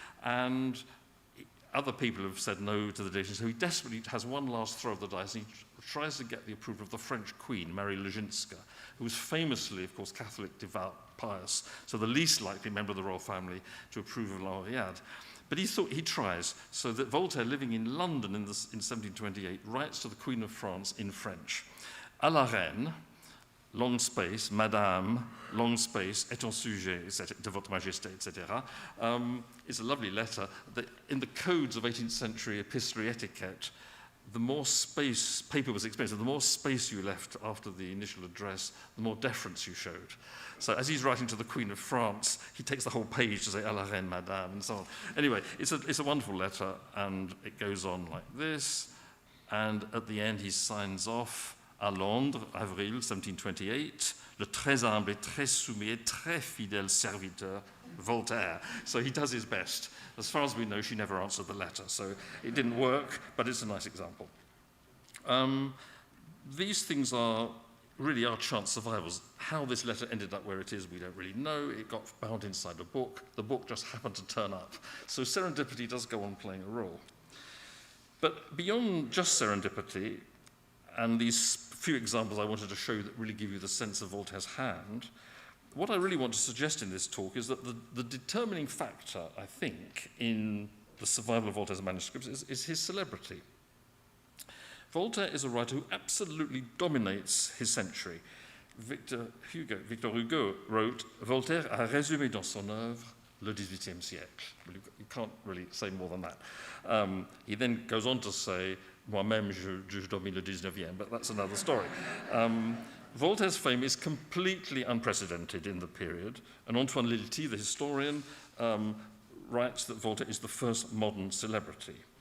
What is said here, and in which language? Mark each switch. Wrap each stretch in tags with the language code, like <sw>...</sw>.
<en>And other people have said no to the edition, so he desperately has one last throw of the dice, and he tries to get the approval of the French queen, Marie Leszczyńska, who was famously, of course, Catholic, devout, pious, so the least likely member of the royal family to approve of La Henriade. But he tries, so that Voltaire, living in London in 1728, writes to the Queen of France in French.</en> <fr>À la reine,</fr> <en>long space,</en> <fr>Madame, long space, est en sujet de votre majesté, etc.</fr> <en>It's a lovely letter. In the codes of 18th century epistolary etiquette, the more space, paper was expensive, the more space you left after the initial address, the more deference you showed. So as he's writing to the Queen of France, he takes the whole page to say,</en> <fr>à la reine, madame,</fr> <en>and so on. Anyway, it's a wonderful letter, and it goes on like this. And at the end, he signs off,</en> <fr>à Londres, avril 1728, le très humble et très soumis et très fidèle serviteur, Voltaire.</fr> <en>So he does his best. As far as we know, she never answered the letter, so it didn't work, but it's a nice example. These things are really our chance survivals. How this letter ended up where it is, we don't really know. It got bound inside a book. The book just happened to turn up. So serendipity does go on playing a role. But beyond just serendipity, and these few examples I wanted to show you that really give you the sense of Voltaire's hand. What I really want to suggest in this talk is that the determining factor, I think, in the survival of Voltaire's manuscripts is his celebrity. Voltaire is a writer who absolutely dominates his century. Victor Hugo wrote,</en> <fr>Voltaire a résumé dans son œuvre le XVIIIe siècle.</fr> <en>Well, you can't really say more than that. He then goes on to say,</en> <fr>moi-même je domine le XIXe,</fr> <en>but that's another story. Voltaire's fame is completely unprecedented in the period, and Antoine Lilti, the historian, writes that Voltaire is the first modern celebrity.</en>